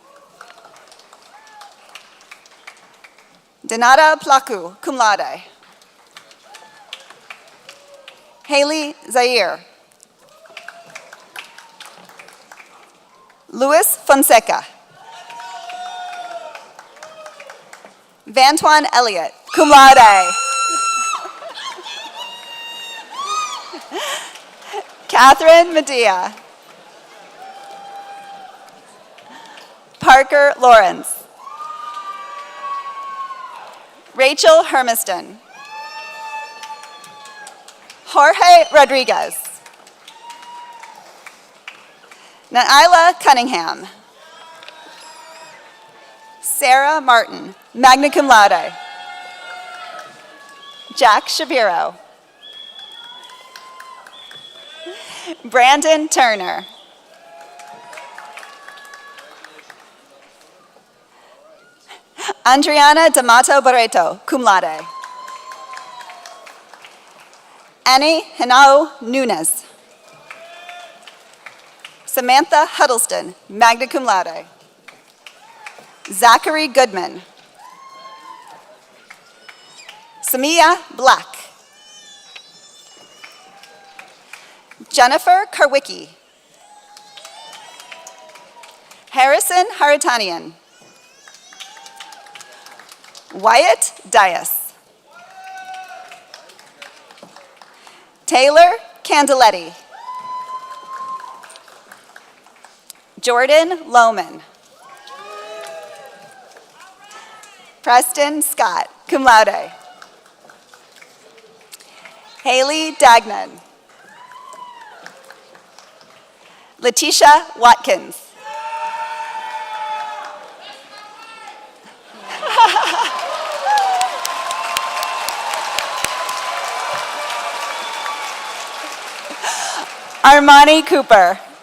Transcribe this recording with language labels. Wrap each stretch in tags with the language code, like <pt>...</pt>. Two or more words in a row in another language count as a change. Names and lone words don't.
<en>Donata Plaku,</en> <la>cum laude.</la> <en>Haley Zaire. Luis Fonseca. Vantuan Elliott,</en> <la>cum laude.</la> <en>Catherine Medea. Parker Lawrence. Rachel Hermiston. Jorge Rodriguez. Naila Cunningham. Sarah Martin,</en> <la>magna cum laude.</la> <en>Jack Shapiro. Brandon Turner. Adriana D'Amato Barreto,</en> <la>cum laude.</la> <en>Annie Henao Nunes. Samantha Huddleston,</en> <la>magna cum laude.</la> <en>Zachary Goodman. Samia Black. Jennifer Karwicki. Harrison Haritanian. Wyatt Dias. Taylor Candeletti. Jordan Lohman. Preston Scott,</en> <la>cum laude.</la> <en>Haley Dagnan. Letitia Watkins. Armani Cooper.</en>